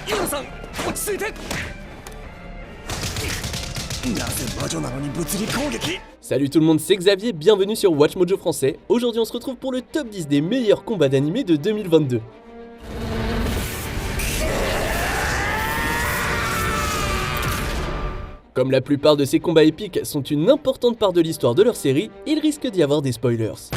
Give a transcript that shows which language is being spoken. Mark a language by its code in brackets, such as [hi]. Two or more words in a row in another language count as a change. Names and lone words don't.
[ja] さん落ち着いて。なぜ魔女なのに物理攻撃。 [fr] Salut tout le monde, c'est Xavier, bienvenue sur Watch Mojo français. Aujourd'hui on se retrouve pour le top 10 des meilleurs combats d'animé de 2022. Comme la plupart de ces combats épiques sont une importante part de l'histoire de leur série, il risque d'y avoir des spoilers.